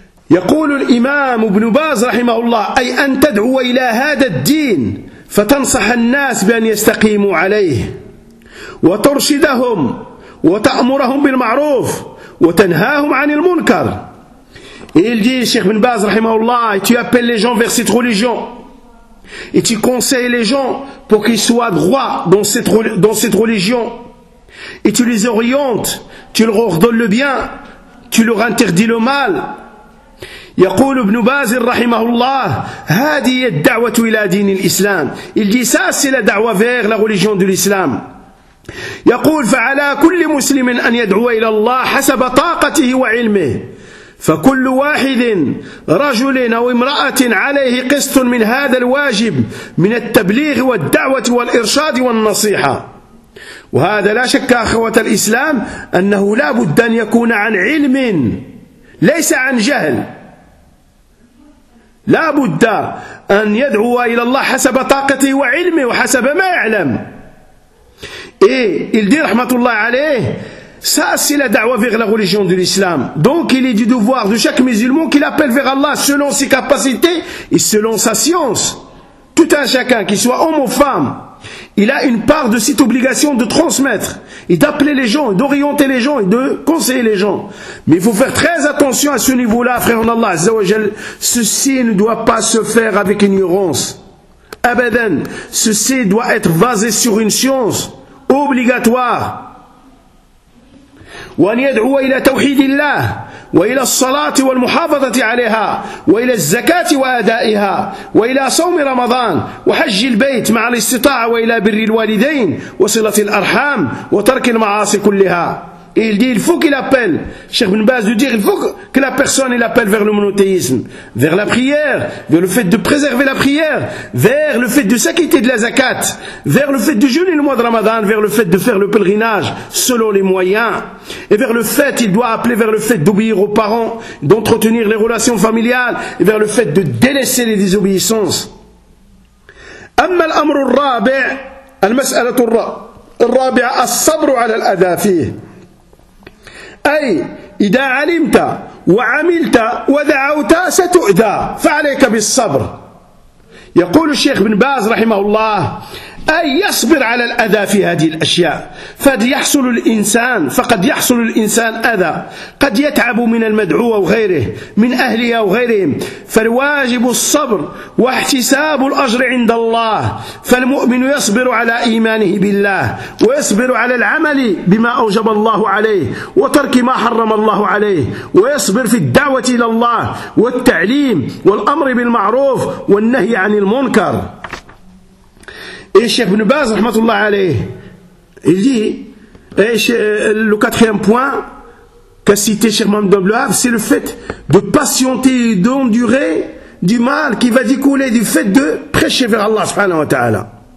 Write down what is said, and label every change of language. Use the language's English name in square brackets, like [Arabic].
[Arabic] يقول الإمام ابن باز رحمه الله أي أن تدعو إلى هذا الدين فتنصح الناس بأن يستقيموا عليه وترشدهم وتأمرهم بالمعروف وتنهاهم عن المنكر. [French] Il dit Cheikh ابن باز رحمه الله tu appelles les gens vers cette religion et tu conseilles les gens pour qu'ils soient droits dans cette religion. Et tu les orientes, tu leur ordonnes le bien, tu leur interdis le mal. [Arabic] يقول ابن باز رحمه الله هذه الدعوة إلى دين الإسلام. [French] Il dit ça c'est la da'wa vers la religion de l'islam. [Arabic] يقول فعلى كل مسلم أن يدعو إلى الله حسب طاقته وعلمه. فكل واحد رجل أو امرأة عليه قسط من هذا الواجب من التبليغ والدعوة والإرشاد والنصيحة. وهذا لا شك أخوة الإسلام أنه لا بد أن يكون عن علم ليس عن جهل، لا بد أن يدعو إلى الله حسب طاقته وعلمه وحسب ما يعلم. إيه الدين رحمة الله عليه سأسي لدعوة في غلغ رجون دي الإسلام. [French] Donc il est du devoir de chaque musulman qu'il appelle vers Allah selon ses capacités et selon sa science. Tout un chacun, qu'il soit homme ou femme, il a une part de cette obligation de transmettre et d'appeler les gens, d'orienter les gens et de conseiller les gens. Mais il faut faire très attention à ce niveau-là, frère en Allah, Azza wa Jal. Ceci ne doit pas se faire avec ignorance. Abadan, ceci doit être basé sur une science obligatoire. [Arabic] وأن يدعو إلى توحيد الله وإلى الصلاة والمحافظة عليها وإلى الزكاة وأدائها وإلى صوم رمضان وحج البيت مع الاستطاعة وإلى بر الوالدين وصلة الأرحام وترك المعاصي كلها. [French] Il dit il faut qu'il appelle, Cheikh Ibn Baz dit il faut que la personne il appelle vers le monothéisme, vers la prière, vers le fait de préserver la prière, vers le fait de s'acquitter de la zakat, vers le fait de jeûner le mois de Ramadan, vers le fait de faire le pèlerinage selon les moyens, et vers le fait il doit appeler vers le fait d'obéir aux parents, d'entretenir les relations familiales, et vers le fait de délaisser les désobéissances. [Arabic] أما الأمر الرابع المسألة الرابعة الصبر على الأذى فيه. أي إذا علمت وعملت ودعوت ستؤذى فعليك بالصبر. يقول الشيخ بن باز رحمه الله أي يصبر على الأذى في هذه الأشياء. فقد يحصل الإنسان أذى، قد يتعب من المدعو وغيره من أهله وغيرهم، فالواجب الصبر واحتساب الأجر عند الله. فالمؤمن يصبر على إيمانه بالله ويصبر على العمل بما أوجب الله عليه وترك ما حرم الله عليه، ويصبر في الدعوة إلى الله والتعليم والأمر بالمعروف والنهي عن المنكر. [French] Et Cheikh Ibn Baz, rahmatullah alayh, il dit, le quatrième point qu'a cité Cheikh Mohamed Abdel Wahhab, c'est le fait de patienter et d'endurer du mal qui va découler du fait de prêcher vers Allah subhanahu wa ta'ala.